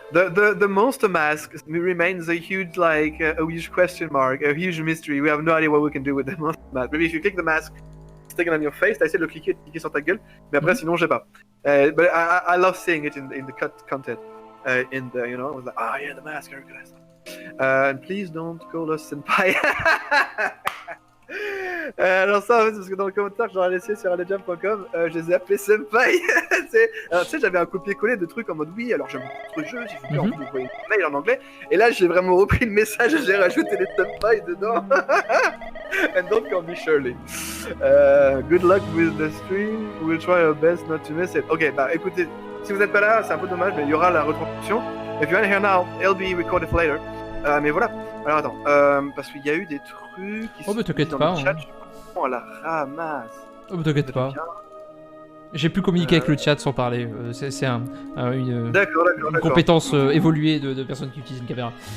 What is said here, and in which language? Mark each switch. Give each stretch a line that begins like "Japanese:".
English: The Monster Mask remains a huge, like, a huge question mark, a huge mystery. We have no idea what we can do with the Monster Mask. Maybe if you click the mask, it's taken on your face,
French: t'as essayé de le cliquer sur ta gueule, mais après sinon j'ai pas.
English: But I love seeing it in the content. In the, you know, I was like, oh yeah, the mask, very good. And please don't call us senpai.
French: Alors ça, en fait, c'est parce que dans le commentaire que j'aurais laissé sur alejam.com, je les ai appelés senpai. Alors tu sais, j'avais un copier-coller de trucs en mode oui, alors j'aime beaucoup ce jeu, j'ai vu envie d'envoyer une mail en anglais, et là j'ai vraiment repris le message et j'ai rajouté les senpai dedans.
English: And don't call me Shirley. Good luck with the stream, we'll try our best not to miss it.
French: Ok, bah écoutez, si vous n'êtes pas là, c'est un peu dommage, mais il y aura la retranscription.
English: If you're here now, it'll be recorded later.
French: Mais voilà. Alors attends, parce qu'il y a eu des trucs qui sont t'inquiète pas, dans le chat, on la ramasse. Oh, t'inquiète pas. J'ai pu communiquer avec le chat sans parler. C'est une compétence évoluée de personnes qui utilisent une caméra.